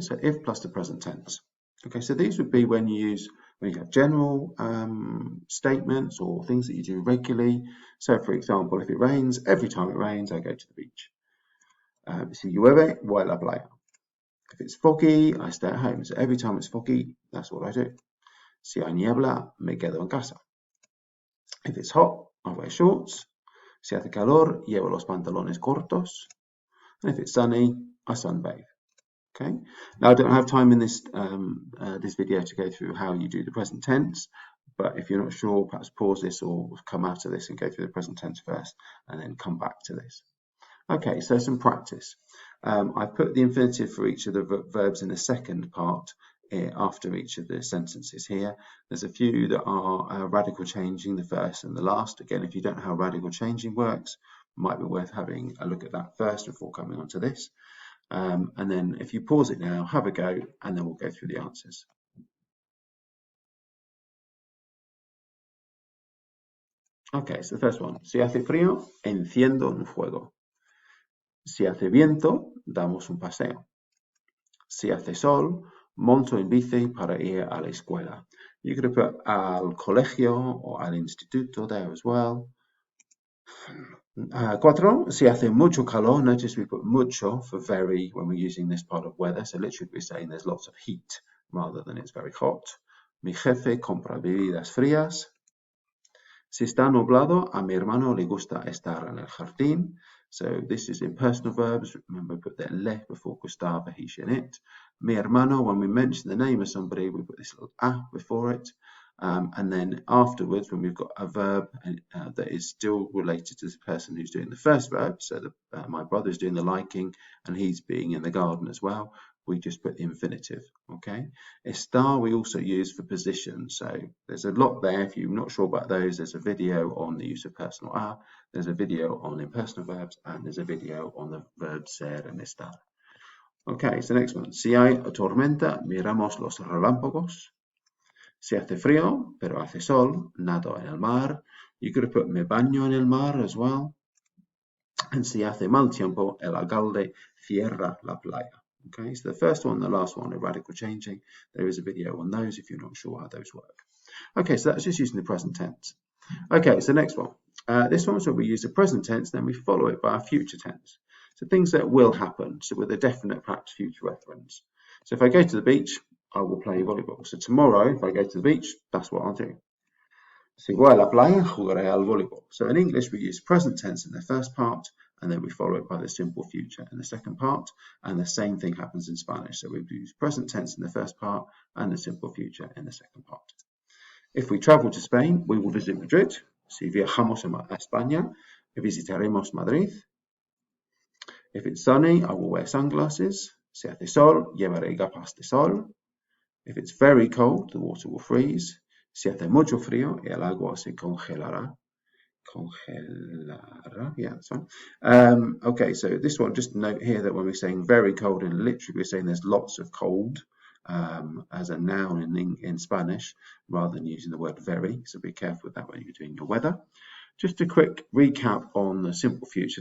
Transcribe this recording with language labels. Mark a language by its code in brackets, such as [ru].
[en] So if plus the present tense. Okay, so these would be when you have general statements or things that you do regularly. So for example, if it rains, every time it rains, I go to the beach. [es] Si llueve, voy a la playa. [en] If it's foggy, I stay at home. So every time it's foggy, that's what I do. [es] Si hay niebla, me quedo en casa. [en] If it's hot, I wear shorts. [es] Si hace calor, llevo los pantalones cortos. [en] And if it's sunny, I sunbathe. Okay. Now I don't have time in this video to go through how you do the present tense, but if you're not sure, perhaps pause this or come out of this and go through the present tense first, and then come back to this. Okay, so some practice. I've put the infinitive for each of the verbs in the second part after each of the sentences here. There's a few that are radical changing, the first and the last. Again, if you don't know how radical changing works, it might be worth having a look at that first before coming on to this. And then if you pause it now, have a go, and then we'll go through the answers. Okay, so the first one. [es] Si hace frío, enciendo un fuego. Si hace viento, damos un paseo. Si hace sol, monto en bici para ir a la escuela. [en] You could have put [es] al colegio [en] or [es] al instituto [en] there as well. [es] Cuatro, si hace mucho calor, [en] notice we put mucho for very when we're using this part of weather. So literally we're saying there's lots of heat rather than it's very hot. [es] Mi jefe compra bebidas frías. Si está nublado, a mi hermano le gusta estar en el jardín. [en] So this is in personal verbs. Remember, put that le before Gustave, he, she, and it. [es] Mi hermano, [en] when we mention the name of somebody, we put this little a before it. And then afterwards, when we've got a verb that is still related to the person who's doing the first verb, so my brother's doing the liking and he's being in the garden as well, we just put the infinitive, okay? Estar we also use for position, so there's a lot there. If you're not sure about those, there's a video on the use of personal a, there's a video on impersonal verbs, and there's a video on the verb ser and estar. Okay, so next one. [es] Si hay tormenta, miramos los relámpagos. Si hace frío, pero hace sol, nado en el mar. [en] You could have put [es] me baño en el mar [en] as well. [es] And si hace mal tiempo, el alcalde cierra la playa. [en] Okay, so the first one, the last one, are radical changing. There is a video on those if you're not sure how those work. Okay, so that's just using the present tense. Okay, so next one. This one is where we use the present tense, then we follow it by a future tense. So things that will happen, so with a definite perhaps future reference. So if I go to the beach, I will play volleyball. So tomorrow, if I go to the beach, that's what I'll do. [es] Si voy a la playa, jugaré al voleibol. [en] So in English, we use present tense in the first part, and then we follow it by the simple future in the second part, and the same thing happens in Spanish. So we use present tense in the first part and the simple future in the second part. If we travel to Spain, we will visit Madrid. [es] Si viajamos a España, visitaremos Madrid. [en] If it's sunny, I will wear sunglasses. [es] Si hace sol, llevaré gafas de sol. [en] If it's very cold, the water will freeze. [es] Si hace mucho frío, el agua se congelará. [en] Congelará, yeah, that's fine. Okay, so this one, just note here that when we're saying very cold, and literally we're saying there's lots of cold as a noun in Spanish, rather than using the word very. So be careful with that when you're doing your weather. Just a quick recap on the simple future.